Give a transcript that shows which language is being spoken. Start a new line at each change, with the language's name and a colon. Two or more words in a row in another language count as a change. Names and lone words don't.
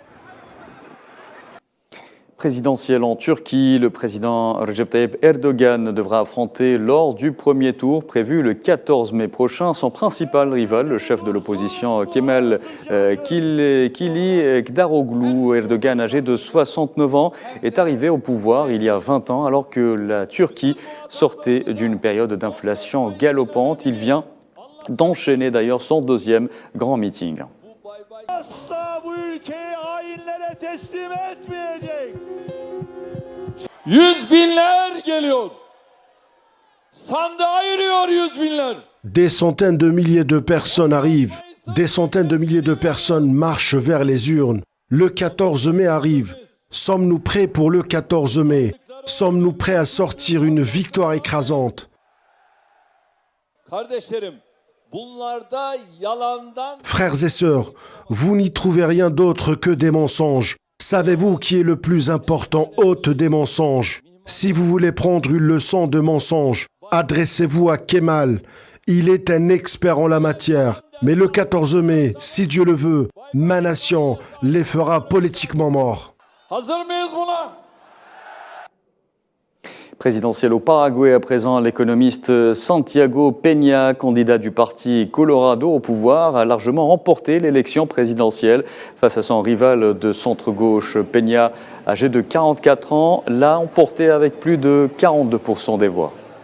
French: Présidentielle en Turquie, le président Recep Tayyip Erdogan devra affronter lors du premier tour prévu le 14 mai prochain son principal rival, le chef de l'opposition Kemal Kılıçdaroğlu. Erdogan, âgé de 69 ans, est arrivé au pouvoir il y a 20 ans alors que la Turquie sortait d'une période d'inflation galopante. Il vient d'enchaîner d'ailleurs son deuxième grand meeting.
Turkish: Asla bu ülkeyi hainlere teslim etmeyecek. Yüz binler geliyor. Sandığa yürüyor yüz binler.
French: Des centaines de milliers de personnes arrivent. Des centaines de milliers de personnes marchent vers les urnes. Le 14 mai arrive. Sommes-nous prêts pour le 14 mai? Sommes-nous prêts à sortir une victoire écrasante?
Turkish: Kardeşlerim, bunlarda yalandan...
French: Frères et sœurs, vous n'y trouvez rien d'autre que des mensonges. Savez-vous qui est le plus important hôte des mensonges? Si vous voulez prendre une leçon de mensonges, adressez-vous à Kemal. Il est un expert en la matière. Mais le 14 mai, si Dieu le veut, ma nation les fera politiquement morts.
Turkish: Hazır mıyız buna?
French: Présidentielle au Paraguay à présent, l'économiste Santiago Peña, candidat du parti Colorado au pouvoir, a largement remporté l'élection présidentielle face à son rival de centre-gauche. Peña, âgé de 44 ans, l'a emporté avec plus de 42% des voix.